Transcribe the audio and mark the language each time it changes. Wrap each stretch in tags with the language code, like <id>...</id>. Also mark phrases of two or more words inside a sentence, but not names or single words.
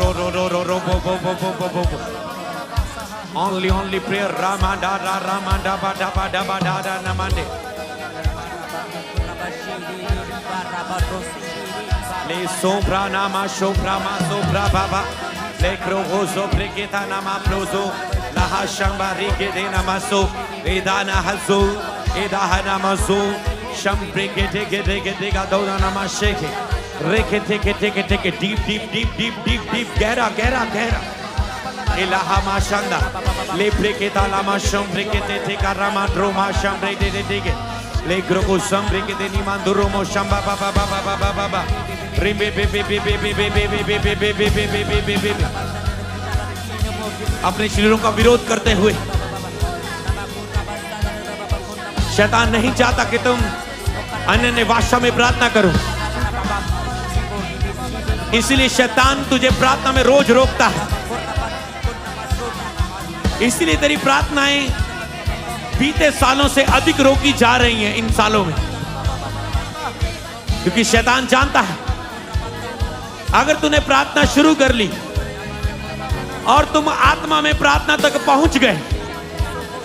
<hi>ro Only prayer Ramanda bada namande Le sombra nama shopra ma sobra baba Le kroho preketa nama prozo La hashamba rike de namaso Edana hazo Edahana mazo Shambreke teke gadona nama sheke Reke teke deep Gera Ilaha mashanda le breketa la masham brekete te karama droma sham breke le groko sham brekete ni manduro mo shamba baba rimbe अपने शरीरों का विरोध करते हुए शैतान नहीं चाहता कि तुम अन्य भाषा में प्रार्थना करो इसलिए शैतान तुझे प्रार्थना में रोज रोकता है इसलिए तेरी प्रार्थनाएं बीते सालों से अधिक रोकी जा रही हैं इन सालों में क्योंकि शैतान जानता है अगर तूने प्रार्थना शुरू कर ली और तुम आत्मा में प्रार्थना तक पहुंच गए</hi>